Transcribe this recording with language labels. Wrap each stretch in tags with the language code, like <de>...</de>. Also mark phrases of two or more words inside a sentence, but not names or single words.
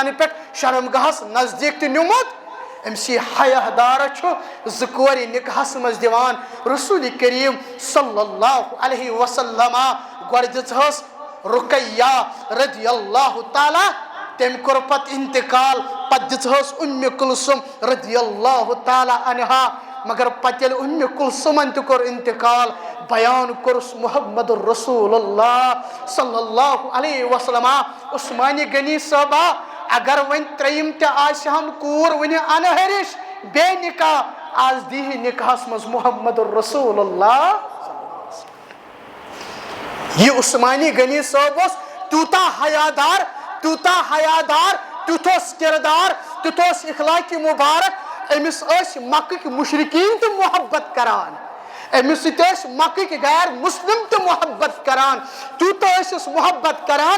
<ks>تنہٕ پٮ۪ٹھ شرمگاہس نزدیٖک تہِ نیوٗمُت امسی حیا دار زکور نکاحس مز دیوان رسول کریم</ks> <ar>صلی اللہ علیہ</ar> <ks>وسلم گۄڈٕ دِژہس رقیہ</ks> <ar>رضی اللہ تعالیٰ</ar> <ks>تم کور پت انتقال پت دِژہس کلثم</ks> <ar>رضی اللہ تعالیٰ عنہا</ar> <ks>مگر پتہ ییٚلہِ کلثمن تہِ کور انتقال بیان کورس</ks> <ar>محمد رسول اللہ صلی اللہ علیہ وسلم</ar> <ks>عثمانی غنی صٲبا اگر ون تریم تہِ آسہِ ہن کوٗر وٕنہِ انہرش بے نکاح آز دیہِ نکاحس مز</ks> <ar>محمد رسول اللہ</ar> <ks>یہ عثمانی غنی صٲب اوس تیوٗتاہ حیادار تیُتھ اوس کردار تیُتھ اوس اخلاقی مبارک امس ٲسۍ مکٕکۍ مشرقین تہِ محبت کران امس سۭتۍ ٲسۍ مکٕکۍ غیر مسلم تہِ محبت کران تیوٗتاہ ٲسِس محبت کران</ks>